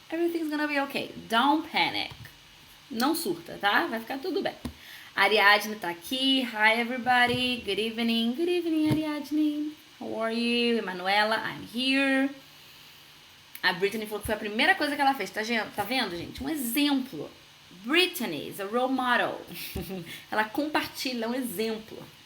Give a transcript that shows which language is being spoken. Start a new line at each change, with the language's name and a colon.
English: Everything's gonna be okay. Don't panic.
Portuguese: Não surta, tá? Vai ficar tudo bem.
English: Ariadne
Portuguese: tá aqui.
English: Hi, everybody. Good evening. Good evening, Ariadne. How are you? Emanuela, I'm here.
Portuguese: A Brittany falou que foi a primeira coisa que ela fez. Tá vendo, gente? Um exemplo.
English: Brittany is a role model.
Portuguese: Ela compartilha um exemplo.